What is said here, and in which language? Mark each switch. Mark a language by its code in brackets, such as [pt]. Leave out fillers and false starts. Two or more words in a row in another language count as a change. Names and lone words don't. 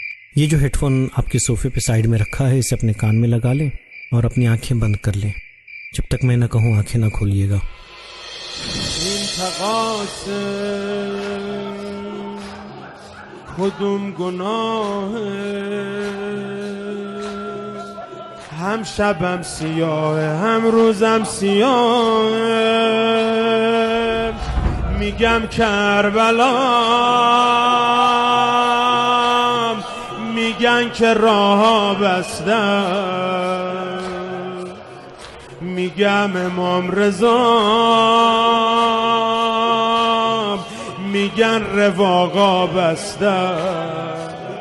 [hi] ये जो हेडफोन आपके सोफे पे साइड में रखा है, इसे अपने कान में लगा लें और अपनी आंखें बंद कर लें। जब तक मैं ना कहूँ आंखें ना खोलिएगा। [fa] کدوم گناه هم شبم سیاه هم روزم سیاه میگم کربلا میگن که راه بستم میگم امام رضا میگن رواقا بستم